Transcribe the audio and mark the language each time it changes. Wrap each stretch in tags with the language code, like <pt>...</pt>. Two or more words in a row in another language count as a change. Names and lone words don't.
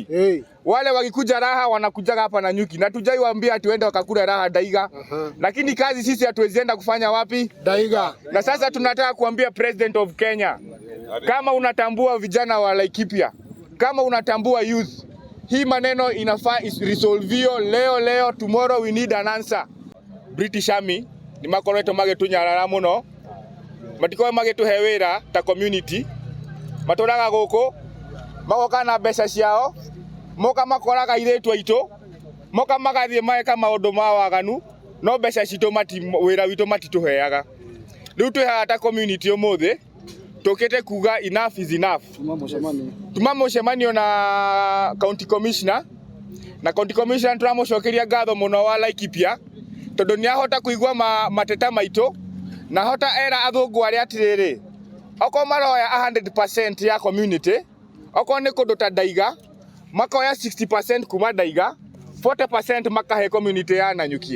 <sw>Wale wakikuja raha wanakuja hapa Nanyuki. Na tujai waambia tuende wakakula raha Ndaiga. Lakini kazi sisi hatuwezi enda kufanya wapi? Ndaiga. Na sasa tunataka kuambia</sw> <en>President of Kenya,</en> <sw>kama unatambua vijana wa Laikipia, kama unatambua youth, hii maneno inafaa resolvio leo,</sw> <en>tomorrow we need an answer.</en> <ki>British Army ni makoreto magetunyarara muno, matikoe magetuhe wira ta community, maturaga guku magoka na mbeca ciao, moka makoraga iretu aitu, moka magathie maeka maundu ma waganu, no mbeca citu wira witu matituheaga. Riu twihaga ta community umuthi tukite kuga</ki> <en>enough is enough.</en> <ki>Tuma mucemanio na</ki> <en>county commissioner,</en> <ki>na</ki> <en>county commissioner</en> <ki>turamucokeria ngatho muno wa Laikipia tondu ni ahota kuigua mateta maitu na hota era athungu aria atiriri oko maroya 100% ya community, oko ni kundu ta Ndaiga makoya 60% kuma Ndaiga, 40% makahe community ya Nanyuki.</ki>